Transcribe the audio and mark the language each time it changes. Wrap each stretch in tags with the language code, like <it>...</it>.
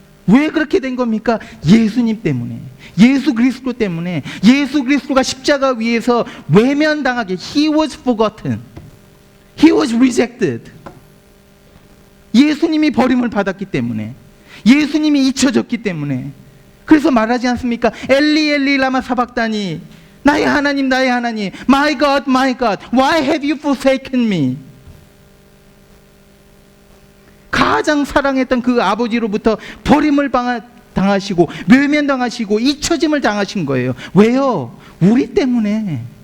<ko>왜 그렇게 된 겁니까? 예수님 때문에. 예수 그리스도 때문에. 예수 그리스도가 십자가 위에서 외면당하게.</ko> <en>He was forgotten. He was rejected.</en> <ko>예수님이 버림을 받았기 때문에. 예수님이 잊혀졌기 때문에. 그래서 말하지 않습니까?</ko> <arc>엘리 엘리 라마 사박다니,</arc> <ko>나의 하나님 나의 하나님,</ko> <en>My God my God, why have you forsaken me?</en> <ko>가장 사랑했던 그 아버지로부터 버림을 당하시고 멸면당하시고 잊혀짐을 당하신 거예요. 왜요? 우리 때문에.</ko>